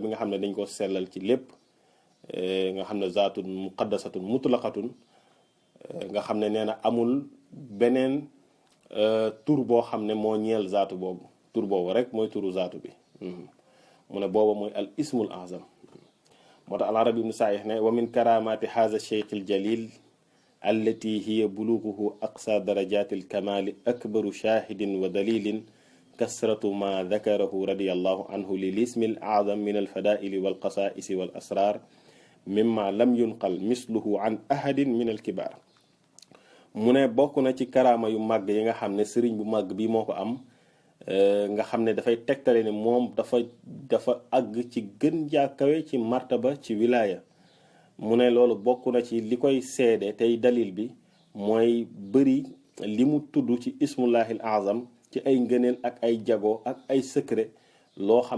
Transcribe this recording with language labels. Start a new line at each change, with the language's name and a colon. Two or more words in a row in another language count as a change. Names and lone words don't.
Wolof: bi nga xam ne dañ ko sellal ci lépp nga xam ne
Arabic: ذات مقدسة مطلقة
Wolof: nga xam ne nee na amul beneen tur boo xam ne moo ñeel zaatu boobu tur boobu rek mooy turu zaatu bi mu ne booba mooy
Arabic: الاسم الأعظم
Wolof: moo tax al arabi ibn saih ne
Arabic: ومن كرامات هذا الشيخ الجليل التي هي بلوغه أقصى درجة الكمال أكبر شاهد ودليل كثرة ما ذكره رضي الله عنه للاسم الأعظم من الفضائل والخصائص والأسرار مما لم ينقل مثله عن أحد من الكبار
Wolof: mu ne bokk na ci karaama yu màgg yi nga xam ne sëriñ bu màgg bi moo ko am nga xam ne dafay tegtale ne moom dafa àgg ci gën jàkkawe ci martaba ci wilaya mu ne loolu bokk na ci li koy seede tey dalil bi mooy bëri li mu tudd ci
Arabic: اسم الله الأعظم
Wolof: ci ay ngëneel ak ay jago ak ay secret loo xam